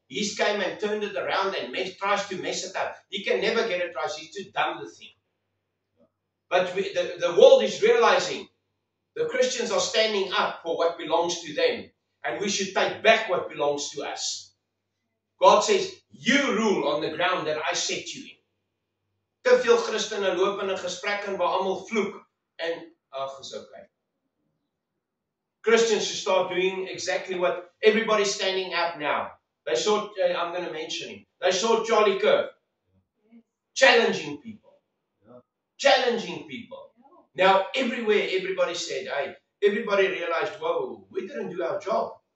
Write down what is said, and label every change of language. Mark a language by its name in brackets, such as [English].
[English] He came and turned it around and tries to mess it up. He can never get it right. He's too dumb to think. But the world is realizing the Christians are standing up for what belongs to them. And we should take back what belongs to us. God says, you rule on the ground that I set you in. [Afrikaans] Te veel Christene loop in 'n gesprek en waar almal vloek en is okay. [English] Christians should start doing exactly what everybody's standing up now. They saw, I'm going to mention him. They saw Charlie Kirk challenging people. Challenging people. Now, everywhere, everybody said, hey, everybody realized, whoa, we didn't do our job.